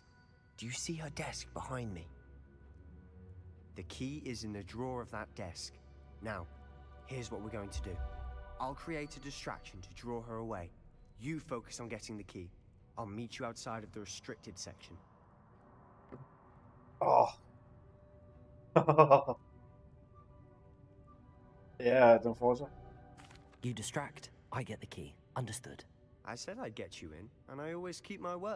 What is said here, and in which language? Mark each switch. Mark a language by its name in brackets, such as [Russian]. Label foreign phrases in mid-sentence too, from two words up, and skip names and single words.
[English] Do you see her desk behind me? The key is in the drawer of that desk. Now, here's what we're going to do. I'll create a distraction to draw her away. You focus on getting the key. I'll meet you outside of the restricted section. [Danish] Åh. Ja, den fortsætter. [English] You distract, I get the key. Understood. I said I'd get you in, and I always keep my word.